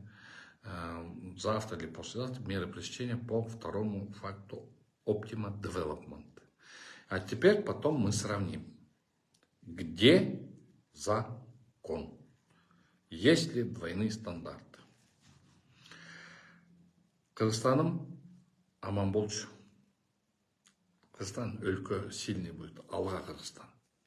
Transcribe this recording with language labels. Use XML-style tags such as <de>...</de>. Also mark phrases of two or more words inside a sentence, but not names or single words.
<ru>Завтра или послезавтра меры пресечения по второму факту Optima Development. А теперь потом мы сравним, где закон, есть ли двойные стандарты.</ru> <ky>Казахстаном аман болчу. Кыргызстан өлкө</ky> <ru>сильный будет.</ru> <ky>Алга Кыргызстан.</ky>